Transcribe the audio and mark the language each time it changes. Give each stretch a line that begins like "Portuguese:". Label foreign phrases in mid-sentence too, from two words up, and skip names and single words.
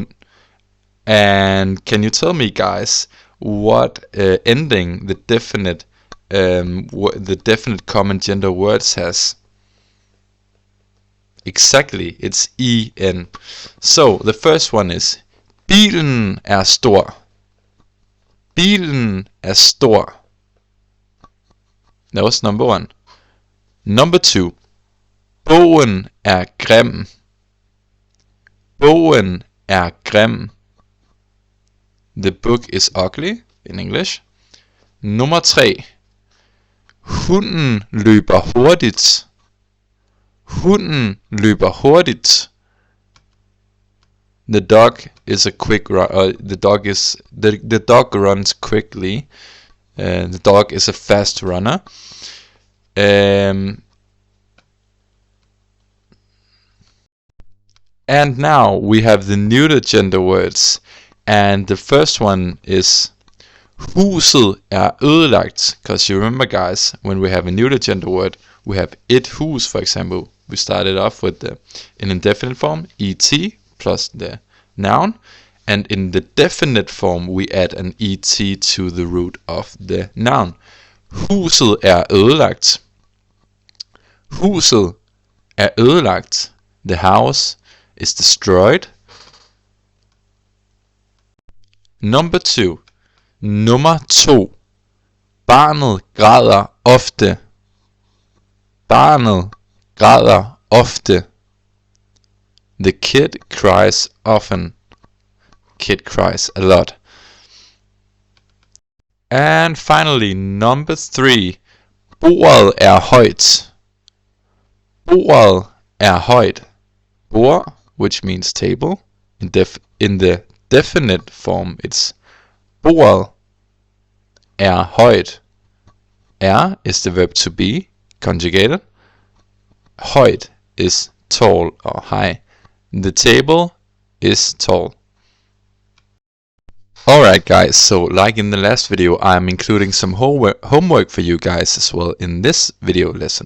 English: And can you tell me, guys, what ending the definite common gender words has? Exactly, it's en. So the first one is
Danish: bilen stor. Bilen stor.
English: That was number one. Number two,
Danish: bogen grim. Bogen grim.
English: The book is ugly in English.
Danish: Nummer 3. Hunden løber hurtigt. Hunden løber hurtigt.
English: The dog is a quick run. The dog runs quickly. The dog is a fast runner. And now we have the neuter gender words. And the first one is
Danish: huset ødelagt.
English: Because you remember, guys, when we have a neuter gender word, we have
Danish: et hus,
English: for example. We started off with an indefinite form, et, plus the noun. And in the definite form, we add an et to the root of the noun.
Danish: Huset ødelagt. Huset ødelagt.
English: The house is destroyed. Number 2.
Danish: Nummer 2. Barnet græder ofte. Barnet græder ofte.
English: The kid cries often. Kid cries a lot. And finally, number 3.
Danish: Bordet højt. Bordet højt. Bord,
English: which means table. In the definite form, it's
Danish: bordet højt.
English: Is the verb to be, conjugated. Højt is tall or high. The table is tall. Alright, guys, so like in the last video, I'm including some homework for you guys as well in this video lesson.